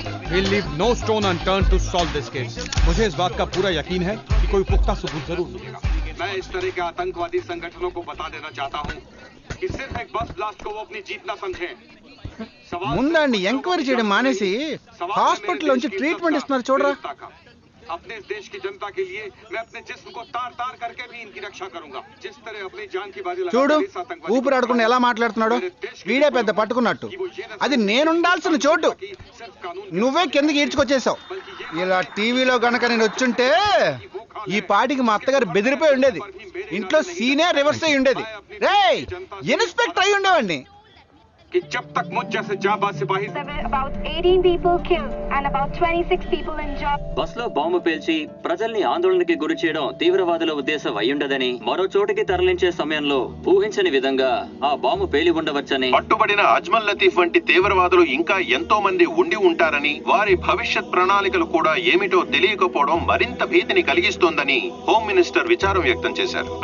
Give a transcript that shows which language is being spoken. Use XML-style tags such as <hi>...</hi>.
<en>We'll leave no stone unturned to solve this case.</en> <hi>मुझे इस बात का पूरा यकीन है कि कोई पुख्ता सबूत जरूर मिलेगा। मैं इस तरह के आतंकवादी संगठनों को बता देना चाहता हूं कि सिर्फ एक बस ब्लास्ट को वो अपनी जीत ना समझें।</hi> <te>ముందండి ఎంక్వైరీ చేయడం మానేసి హాస్పిటల్ నుంచి ట్రీట్మెంట్ ఇస్తున్నారు చూడరా.</te> <hi>अपने देश की जनता के लिए मैं अपने जिस्म को तार तार करके भी इनकी रक्षा करूंगा। जिस तरह अपनी जान की बाजी</hi> <te>చూడు ఊపిరాడకుండా ఎలా మాట్లాడుతున్నాడు. వీడే పెద్ద పట్టుకున్నట్టు. అది నేనుండాల్సిన చోటు నువ్వే కిందకి ఈడ్చుకొచ్చేసావు. ఇలా టీవీలో గనక నేను వచ్చుంటే ఈ పాటికి మా అత్తగారు బెదిరిపోయి ఉండేది. ఇంట్లో సీనే రివర్స్ అయి ఉండేది. రేయ్ ఇన్స్పెక్టర్ అయి ఉండేవాడిని.</te> <hi>कि जब तक मुझ जैसे जाबाज सिपाही</hi> <en>about 18 people killed and about 26 people injured.</en> <te>బస్లో బాంబు పేల్చి ప్రజల్ని ఆందోళనకి గురి చేయడం తీవ్రవాదుల ఉద్దేశం అయ్యుండదని, మరో చోటికి తరలించే సమయంలో ఊహించని విధంగా ఆ బాంబు పేలి ఉండవచ్చని, పట్టుబడిన అజ్మల్ లతీఫ్ వంటి తీవ్రవాదులు ఇంకా ఎంతో మంది ఉండి ఉంటారని, వారి భవిష్యత్ ప్రణాళికలు కూడా ఏమిటో తెలియకపోవడం మరింత భీతిని కలిగిస్తోందని హోమ్ మినిస్టర్ విచారం వ్యక్తం చేశారు.</te>